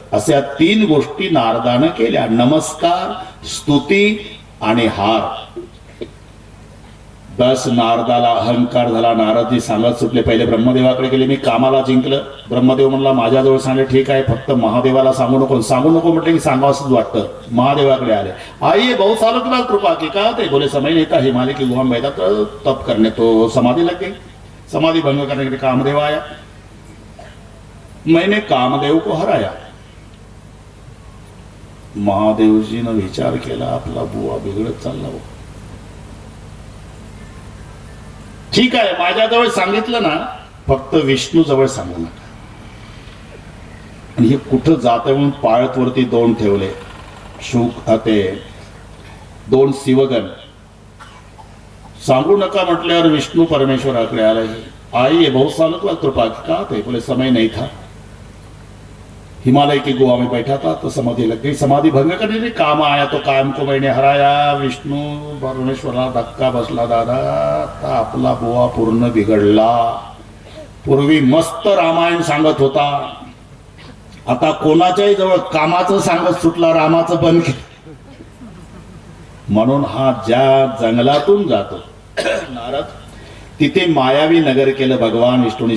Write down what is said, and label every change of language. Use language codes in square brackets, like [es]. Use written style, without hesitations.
[mr] अशा 3 गोष्टी नारदानं केल्या, नमस्कार, स्तुती आणि हार. बस नारदाला अहंकार झाला. नारदजी सांगत सुटले. पहिले ब्रह्मदेवाकडे गेले, मी कामाला जिंकलं. ब्रह्मदेव म्हणला माझ्याजवळ सांगले ठीक आहे, फक्त महादेवाला सांगू नको. सांगू नको म्हटलं की सांगावं असंच वाटतं. महादेवाकडे आले. [hi] आइए बहुत सालों के बाद कृपा की. कहा थे? बोले समय नहीं था, हिमालय की गुहा में बैठा तो तप करने, तो समाधि लग गई. समाधि भंग करने के लिए कामदेव आया. मैंने कामदेव को हराया. [mr] महादेवजीनं विचार केला आपला बुवा बिघडत चालला हो. ठीक आहे, माझ्याजवळ सांगितलं ना, फक्त विष्णू जवळ सांगू नका. आणि हे कुठं जात म्हणून पाळतवरती 2 ठेवले, शुक ते 2 शिवगण. सांगू नका म्हटल्यावर विष्णू परमेश्वराकडे आला. [hi] आई बहुत सालों के बाद कृपा की. कहा थे? बोले समय नहीं था, हिमालय की गुहा में बैठा था तो समाधि लग गई. समाधि भंग करने के काम आया तो काम को मैंने हराया. [mr] विष्णू परमेश्वराला धक्का बसला. दादा आता आपला बुवा पूर्ण बिघडला. पूर्वी मस्त रामायण सांगत होता, आता कोणाच्याही जवळ कामाचं सांगत सुटला, रामाचं बंद केलं. म्हणून हा ज्या जंगलातून जातो नारद, तिथे मायावी नगर केलं भगवान विष्णूने.